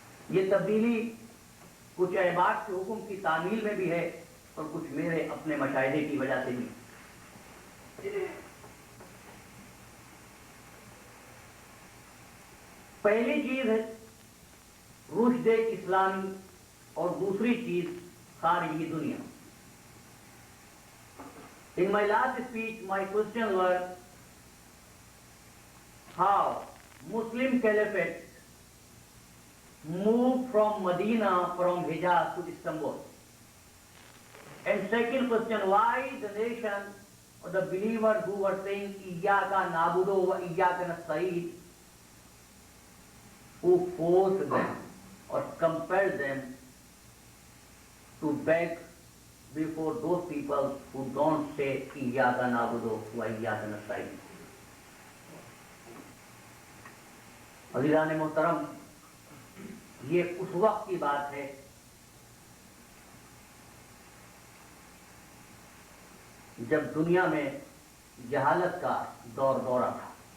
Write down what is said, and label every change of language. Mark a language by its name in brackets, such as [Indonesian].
[Urdu] یہ تبدیلی کچھ احباب کے حکم کی تعمیل میں بھی ہے اور کچھ میرے اپنے مشاہدے کی وجہ سے بھی. پہلی چیز ہے رشد اسلامی اور دوسری چیز خارجی دنیا. [English] In my last speech, my question was how Muslim Caliphate moved from Medina, from Hijaz to Istanbul. And second question, why the nation or the believers who were saying [Arabic] Iyyaka na'budu wa Iyyaka nasta'in, [English] who forced them or compelled them to beg before those people who don't say Iyyaka na'budu wa Iyyaka nasta'in. [Urdu] عزیزان محترم، یہ اس وقت کی بات ہے جب دنیا میں جہالت کا دور دورہ تھا.